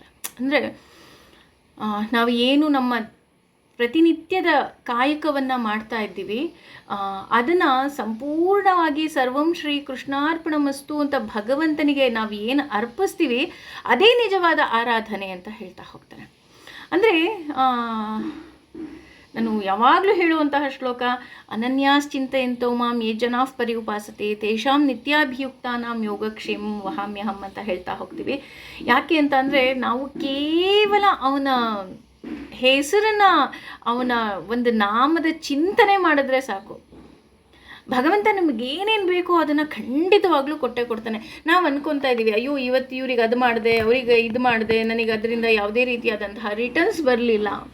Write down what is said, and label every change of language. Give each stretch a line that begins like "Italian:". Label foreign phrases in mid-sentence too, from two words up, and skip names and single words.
Kannada: ಅಂದರೆ ನಾವು ಏನು ನಮ್ಮ ಪ್ರತಿನಿತ್ಯದ ಕಾಯಕವನ್ನು ಮಾಡ್ತಾ ಇದ್ದೀವಿ, ಅದನ್ನು ಸಂಪೂರ್ಣವಾಗಿ
Sanskrit: ಸರ್ವಂ ಶ್ರೀ ಕೃಷ್ಣಾರ್ಪಣಮಸ್ತು
Kannada: ಅಂತ ಭಗವಂತನಿಗೆ ನಾವು ಏನು ಅರ್ಪಿಸ್ತೀವಿ ಅದೇ ನಿಜವಾದ ಆರಾಧನೆ ಅಂತ ಹೇಳ್ತಾ ಹೋಗ್ತಾನೆ. ಅಂದರೆ ನಾನು ಯಾವಾಗಲೂ ಹೇಳುವಂತಹ ಶ್ಲೋಕ,
Sanskrit: ಅನನ್ಯಾಶ್ಚಿಂತೆಯಂತೋ ಮಾಂ ಯೇ ಜನಾಃ ಪರ್ಯುಪಾಸತೆ ತೇಷಾಂ ನಿತ್ಯಾಭಿಯುಕ್ತಾನಾಂ ಯೋಗಕ್ಷೇಮಂ ವಹಾಮ್ಯಹಂ
Kannada: ಅಂತ ಹೇಳ್ತಾ ಹೋಗ್ತೀವಿ. ಯಾಕೆ ಅಂತ ಅಂದರೆ, ನಾವು ಕೇವಲ ಅವನ ಹೆಸರನ್ನು, ಅವನ ಒಂದು ನಾಮದ ಚಿಂತನೆ ಮಾಡಿದ್ರೆ ಸಾಕು, ಭಗವಂತ ನಮಗೇನೇನು ಬೇಕೋ ಅದನ್ನು ಖಂಡಿತವಾಗ್ಲೂ ಕೊಟ್ಟೇ ಕೊಡ್ತಾನೆ. ನಾವು ಅಂದ್ಕೊತಾ ಇದ್ದೀವಿ, ಅಯ್ಯೋ ಇವತ್ತು ಇವ್ರಿಗೆ ಅದು ಮಾಡಿದೆ, ಅವರಿಗೆ ಇದು ಮಾಡಿದೆ, ನನಗೆ ಅದರಿಂದ ಯಾವುದೇ ರೀತಿಯಾದಂತಹ ರಿಟರ್ನ್ಸ್ ಬರಲಿಲ್ಲ.